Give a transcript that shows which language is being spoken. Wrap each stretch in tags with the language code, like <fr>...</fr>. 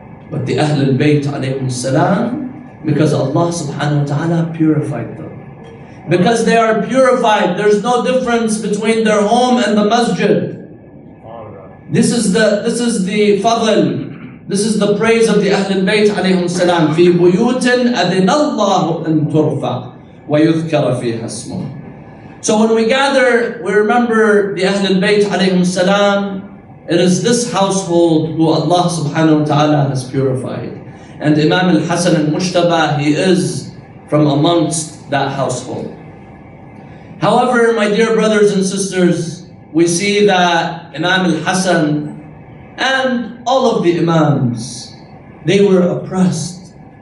<en>But the Ahlul Bayt alayhim salam, because Allah subhanahu wa ta'ala purified them. Because they are purified, there's no difference between their home and the masjid. This is the fadl, this is the praise of the Ahlul Bayt alayhim salam.</en> <ar>في بيوت أذن الله أن ترفع ويذكر فيها اسمه.</ar> <en>So when we gather, we remember the Ahlul Bayt alayhim salam. It is this household who Allah subhanahu wa ta'ala has purified. And Imam Hassan al-Mujtaba, he is from amongst that household. However, my dear brothers and sisters, we see that Imam Hassan and all of the Imams, they were oppressed.</en>